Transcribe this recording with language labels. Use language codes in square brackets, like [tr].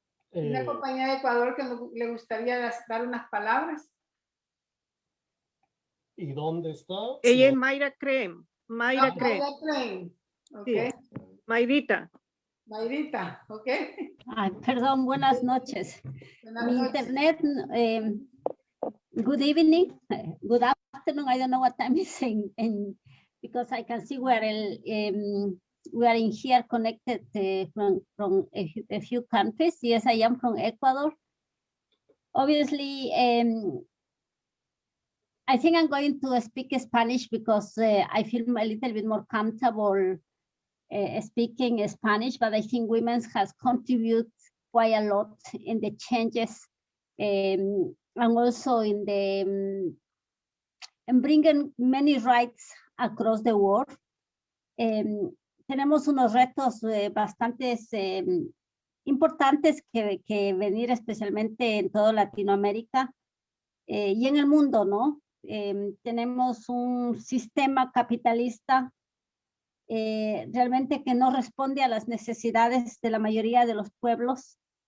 [es] Una compañera de Ecuador que le gustaría dar unas palabras. ¿Y dónde está? Ella es Mayra Crem. Mayra Crem. Mayra Crem. Okay. Sí. Mayrita. Mayrita, ok. Ay, perdón, buenas noches. Mi internet, [en] good evening, good afternoon. I don't know what time is because I can see where we are in here connected from a few countries. Yes, I am from Ecuador. Obviously, I think I'm going to speak Spanish because I feel a little bit more comfortable speaking Spanish, but I think women has contributed quite a lot in the changes and also in the in bringing many rights across the world. [es] Tenemos unos retos bastantes importantes que venir especialmente en toda Latinoamérica y en el mundo, ¿no? Tenemos un sistema capitalista realmente que no responde a las necesidades de la mayoría de los pueblos.